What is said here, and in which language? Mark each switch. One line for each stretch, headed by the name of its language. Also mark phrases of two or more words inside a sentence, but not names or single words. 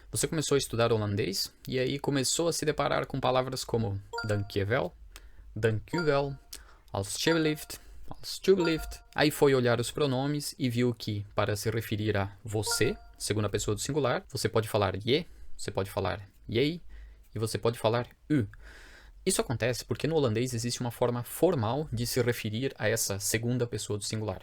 Portuguese: Você começou a estudar holandês e aí começou a se deparar com palavras como
Dutch: dankjewel, dankjewel, alsjeblieft, alsjeblieft.
Portuguese: Aí foi olhar os pronomes e viu que para se referir a você, segunda pessoa do singular, você pode falar je, você pode falar jij e você pode falar u. Isso acontece porque no holandês existe uma forma formal de se referir a essa segunda pessoa do singular.